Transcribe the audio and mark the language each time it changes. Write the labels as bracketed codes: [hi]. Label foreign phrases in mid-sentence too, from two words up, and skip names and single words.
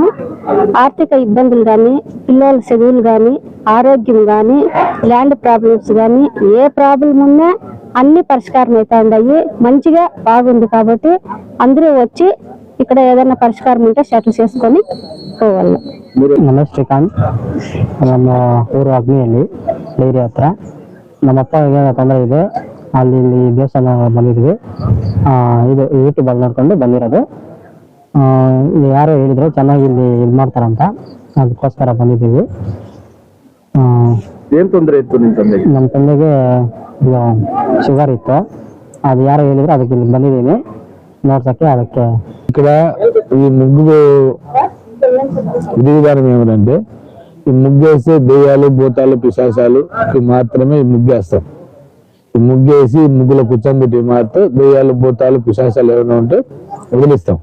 [te] ఆర్థిక ఇబ్బందులు కానీ, పిల్లల చదువులు కానీ, ఆరోగ్యం కానీ, [en] land problems [te] కానీ, ఏ ప్రాబ్లం ఉన్నా అన్ని పరిష్కారం అవుతా ఉన్నాయి. మంచిగా బాగుంది కాబట్టి అందరూ వచ్చి ఇక్కడ ఏదైనా పరిష్కారం ఉంటే సెటిల్ చేసుకొని పోవాలి. [kn] ನಮಸ್ತೆ ಶ್ರೀಕಾಂತ್, ನಮ್ಮ ಊರು ಅಗ್ನಿಯಲ್ಲಿ ಡೈರಿ ಹತ್ರ. ನಮ್ಮ ಅಪ್ಪಗೆ ತೊಂದರೆ ಇದೆ, ಅಲ್ಲಿ ದೇವಸ್ಥಾನ ಬಂದಿದ್ವಿ. ಇದು ಯೂಟ್ಯೂಬಲ್ಲಿ ನೋಡ್ಕೊಂಡು ಬಂದಿರೋದು. ಯಾರೋ ಹೇಳಿದ್ರು ಚೆನ್ನಾಗಿ ಇಲ್ಲಿ ಇದು ಮಾಡ್ತಾರಂತ, ಅದಕ್ಕೋಸ್ಕರ ಬಂದಿದ್ದೀವಿ. ಏನ್ ತೊಂದರೆ ಇತ್ತು ನಿಮ್ಮ ತಂದೆಗೆ? ನಮ್ಮ ತಂದೆಗೆ ಶುಗರ್ ಇತ್ತು, ಅದು ಯಾರೋ ಹೇಳಿದ್ರು, ಅದಕ್ಕೆ ಇಲ್ಲಿ ಬಂದಿದ್ದೀನಿ ನೋಡ್ಸಕ್ಕೆ. ಅದಕ್ಕೆ [te] ఇక్కడ ఈ ముగ్గు విధానం ఏమిటంటే, ఈ ముగ్గేస్తే దెయ్యాలు, భూతాలు, పిశాచాలు మాత్రమే ఈ ముగ్గేస్తాం. ఈ ముగ్గేసి ముగ్గులో కూర్చోబెట్టి మాత్రం దెయ్యాలు, భూతాలు, పిశాచాలు ఏమైనా ఉంటే వదిలిస్తాం.